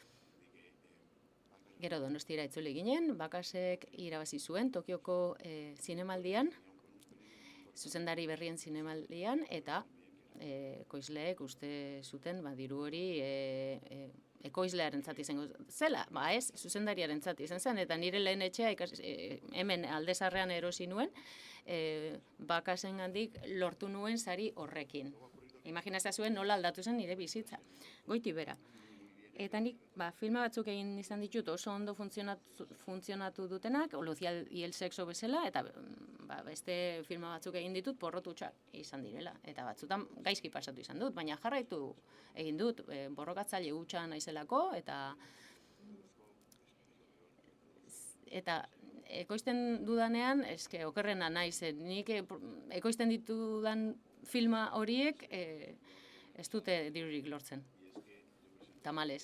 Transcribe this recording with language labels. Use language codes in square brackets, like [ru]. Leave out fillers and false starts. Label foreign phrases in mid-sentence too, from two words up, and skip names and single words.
[eu] Gero Donostira itzuli ginen, bakazek irabazi zuen Tokioko zinemaldian, zuzendari berrien zinemaldian, eta ekoizleek uste zuten diru hori ekoizlearentzat izango zela, ez, zuzendariarentzat izan zen, eta nire lehen etxea hemen Aldezarrean erosi nuen, bakasengandik lortu nuen sari horrekin. Imaginazioa zuen nola aldatu zen nire bizitza, goiti bera. Eta nik filma batzuk egin izan ditut oso ondo funtzionatu dutenak, Lucia y el sexo bezala, eta beste filma batzuk egin ditut porrotutxak izan direla, eta batzutan gaizki pasatu izan dut, baina jarraitu egin dut, borrokatzaile hutsa naizelako, eta ekoizten dudanean, eske okerrena naiz, nik ekoizten ditudan filma horiek ez dute dirurik lortzen, tamalez.